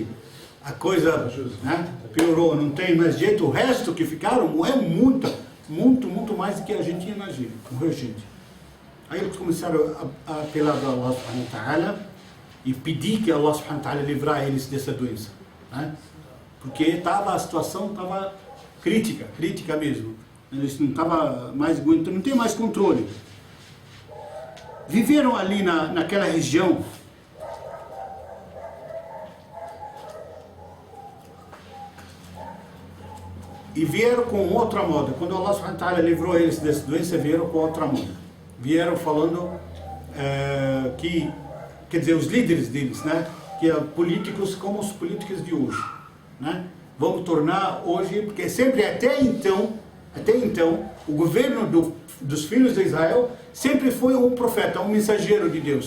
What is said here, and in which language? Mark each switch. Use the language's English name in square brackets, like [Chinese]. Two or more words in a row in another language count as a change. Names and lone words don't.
[Portuguese] a coisa, né, piorou, não tem mais jeito, o resto que ficaram morreu muito mais do que a gente imagina. Morreu gente. Aí eles começaram a apelar a Allah [Arabic] سبحانه وتعالى [Portuguese] e pedir que Allah [Arabic] سبحانه وتعالى [Portuguese] livrar eles dessa doença. Né? Porque a situação estava crítica mesmo. Eles não estavam mais aguentando, não tem mais controle. Viveram ali naquela região e vieram com outra moda. Quando Allah [Arabic] سبحانه وتعالى [Portuguese] livrou eles dessa doença, vieram com outra moda. Vieram falando que, quer dizer, os líderes deles, né, que são políticos como os políticos de hoje, né, vamos tornar hoje, porque sempre até então, o governo dos filhos de Israel sempre foi um profeta, um mensageiro de Deus.